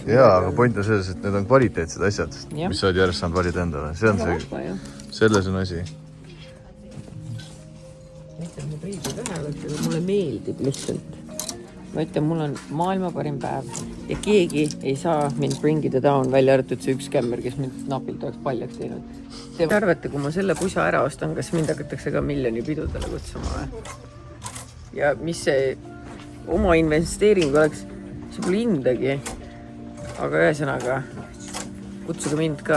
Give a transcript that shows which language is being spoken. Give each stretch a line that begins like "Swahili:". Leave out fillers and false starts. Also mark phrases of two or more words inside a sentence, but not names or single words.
Estonian: Jaa, aga point on selles, et need on kvaliteetsed asjad, mis sa oled järjest saanud valida endale. See on see, selles on asi. Ma priidi vähe võtta, aga mulle meeldib lihtsalt. Ma ütlen, mul on maailma parim päev ja keegi ei saa mind
English: bring it down
Estonian: välja arvatud see üks kämmer, kes mind napilt oleks paljaks teinud. Te arvate, kui ma selle pusa ära ostan, kas mind hakatakse ka miljoni pidudele kutsuma või? Ja mis see oma investeering oleks, see pole hindagi. Aga ühesõnaga, kutsuge mind ka.